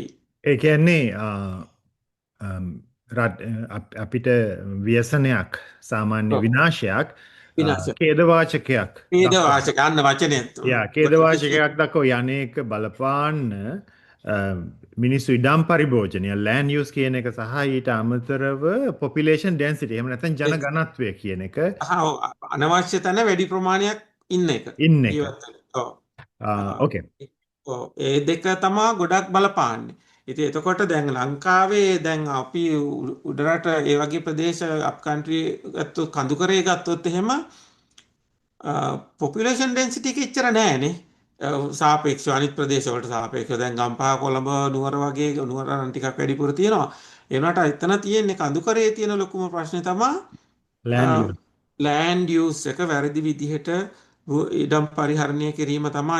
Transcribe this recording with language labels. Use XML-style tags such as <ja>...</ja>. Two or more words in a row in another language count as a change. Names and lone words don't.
<si>ඒ කියන්නේ අපිට ව්‍යසනයක් සාමාන්‍ය විනාශයක් ඛේදවාචකයක් ඛේදවාචක අන්න වචනේ. ඛේදවාචකයක් දක්ව යන්නේක බලපාන්න මිනිස්සු ඉඩම් පරිභෝජනය</si> <en>land use</en> <si>කියන එක සහ ඊට අමතරව</si> <en>population density</en> <si>එහෙම නැත්නම් ජන ඝනත්වය කියන එක අනවශ්‍ය තැන වැඩි ප්‍රමාණයක් ඉන්න එක. ඕකේ. ඒ දෙක තමයි ගොඩක් බලපාන්නේ. ඉතින් එතකොට දැන් ලංකාවේ දැන් අපි උඩරට ඒ වගේ ප්‍රදේශ</si> <en>up country</en> <si>ගත්තොත් කඳුකරේ ගත්තොත් එහෙම</si> <en>population density</en> <si>එක එච්චර නෑනේ. සාපේක්ෂව අනිත් ප්‍රදේශවලට සාපේක්ෂව දැන් ගම්පහ කොළඹ නුවර වගේ නුවර නම් ටිකක් වැඩිපුර තියෙනවා. ඒ වුණාට එතන තියෙන්නේ කඳුකරේ තියෙන ලොකුම ප්‍රශ්නේ තමයි</si> <en>land use</en> <si>එක වැරදි විදිහට ඉඩම් පරිහරණය කිරීම තමයි.</si>